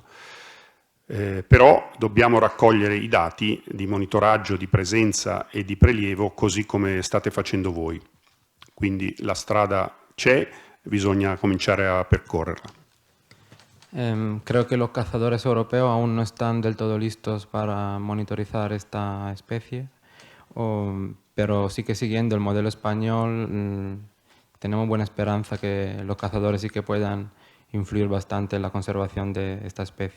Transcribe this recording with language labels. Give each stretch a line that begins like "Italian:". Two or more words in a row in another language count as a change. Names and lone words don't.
Italian: Però dobbiamo raccogliere i dati di monitoraggio, di presenza e di prelievo così come state facendo voi. Quindi la strada c'è, bisogna cominciare a percorrerla.
Spanish: Creo que los cazadores europeos aún no están del todo listos para monitorizar esta especie, pero sí que siguiendo el modelo español tenemos buena esperanza que los cazadores sí que puedan influir bastante en la conservación de esta especie.